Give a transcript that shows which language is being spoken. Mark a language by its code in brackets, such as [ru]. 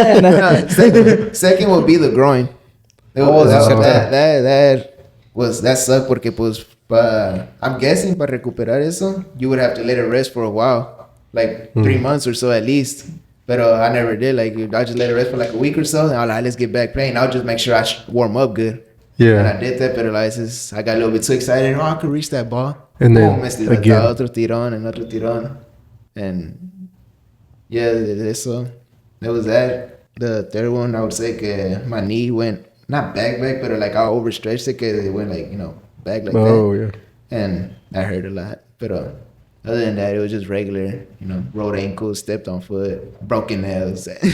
[en] No, second would be the groin. That sucked [es] porque pues [en] I'm guessing [es] para recuperar eso, [en] you would have to let it rest for a while, like 3 months or so at least. But I never did. Like I just let it rest for like a week or so, and I'm like, let's get back playing. I'll just make sure I warm up good. Yeah. And I did that, but I got a little bit too excited. Oh, I could reach that ball. And then again. [es] Otro tirón and otro tirón, [en] and yeah, [es] eso. [en] That was that. The third one, I would say que my knee went not back, but like I overstretched it, que it went like back like that. Oh yeah. And that hurt a lot. But other than that, it was just regular, rolled ankles, stepped on foot, broken nails.